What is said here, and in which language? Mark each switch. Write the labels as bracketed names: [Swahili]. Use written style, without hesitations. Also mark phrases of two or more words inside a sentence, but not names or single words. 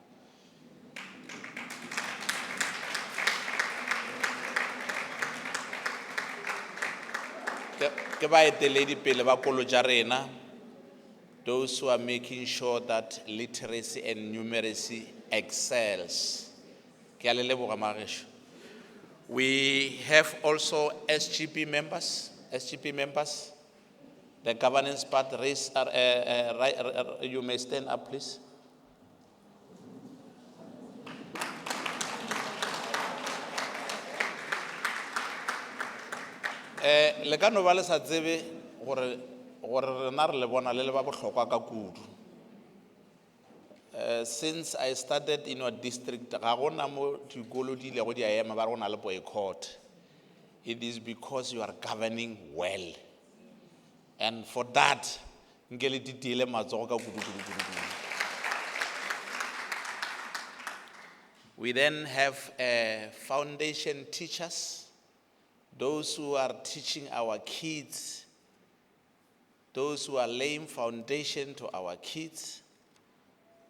[English] Those who are making sure that literacy and numeracy excels. We have also SGP members. The governance part, you may stand up, please. [Northern Sotho] Le ka no ba le sa tsebe gore rena re le bona le ba bohlokwa ka kudu. [English] Since I started in our district, [Northern Sotho] ga gona mo dikolo di ile go di ema ba rona le boycott. [English] It is because you are governing well. And for that, [Northern Sotho] ngele ditile matsogo ka kudu. [English] We then have foundation teachers, those who are teaching our kids, those who are laying foundation to our kids.